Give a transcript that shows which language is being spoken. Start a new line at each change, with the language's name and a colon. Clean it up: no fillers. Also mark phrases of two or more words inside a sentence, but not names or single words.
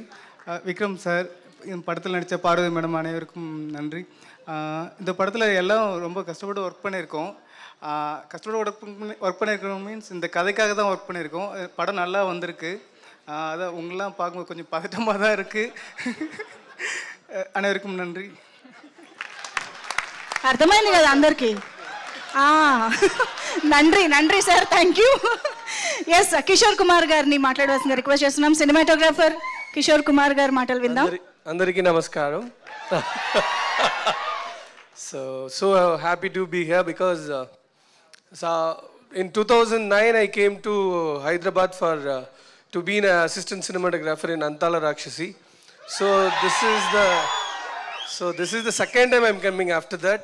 Tamil: விக்ரம் சார், இந்த படத்தில் நடித்த பார்வதி மேடம் அனைவருக்கும் நன்றி. இந்த படத்தில் எல்லாம் ரொம்ப கஷ்டப்பட்டு ஒர்க் பண்ணியிருக்கோம். கஷ்டப்பட்டு ஒர்க் பண்ணியிருக்கோம் மீன்ஸ் இந்த கதைக்காக தான் ஒர்க் பண்ணியிருக்கோம். படம் நல்லா வந்திருக்கு. அதான் உங்களெலாம் பார்க்கும்போது கொஞ்சம் பதட்டமாக தான் இருக்குது.
Telugu: అనే నండి. అర్థమైంది కదా అందరికి. నండ్రి సార్,
English: thank you.
Telugu: ఎస్, కిషోర్ కుమార్ గారిని మాట్లాడవలసిందిగా రిక్వెస్ట్ చేస్తున్నాం. సినిమాటోగ్రాఫర్ కిషోర్ కుమార్ గారి మాటలు విందాం. అందరికీ నమస్కారం.
English: So happy to be here because in 2009 I came to Hyderabad to be an assistant cinematographer in Antala Rakshasi. So this is the second time I'm coming after that.